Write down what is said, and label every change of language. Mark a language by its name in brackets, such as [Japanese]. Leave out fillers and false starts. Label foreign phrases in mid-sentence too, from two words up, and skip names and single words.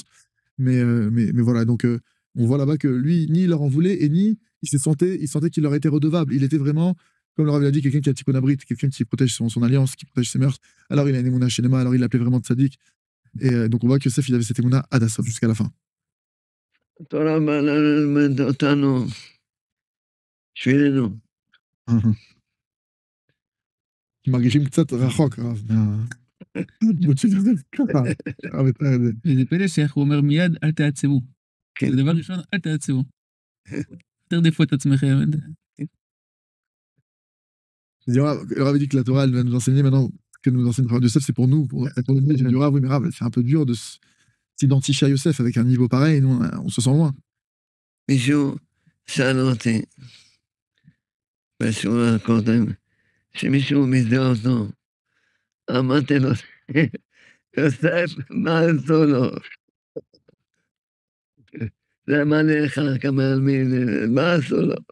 [French] Mais voilà, donc on voit là-bas que lui, ni il leur en voulait, et ni il sentait qu'il leur était redevable. Il était vraiment, comme le Rav l'a dit, quelqu'un qui a [Hebrew] תיקון הברית, [French] quelqu'un qui protège son alliance, qui protège ses mœurs. Alors il a une [Hebrew] אמונה שלמה, [French] alors il l'appelait vraiment tzaddik. Et donc on voit que Yosef, il avait cette [Hebrew] אמונה עד הסוף [French] jusqu'à la fin. [Hebrew] התורה באה ללמד אותנו, בשבילנו. מרגישים קצת רחוק, הרב, מהדמות של יוסף, ככה, הרב יתאר את זה. וזה פלא שאיך הוא אומר מיד, אל תעצבו. כן. זה דבר ראשון, אל תעצבו. תרדפו את עצמכם. [French] Il leur avait dit que la Torah, elle va nous enseigner maintenant, que nous enseigne Yosef, c'est pour nous. Pour nous. J'ai dit, oui, mais Rav, c'est un peu dur de s'identifier à Yosef avec un niveau pareil, nous, on se sent loin. [Hebrew] מישהו שאל אותי בשיעור הקודם, שמישהו מזהה אותו, אמרתי לו, יוסף, מה עשו לו? זה אמר לי לך כמאמין, מה עשו לו?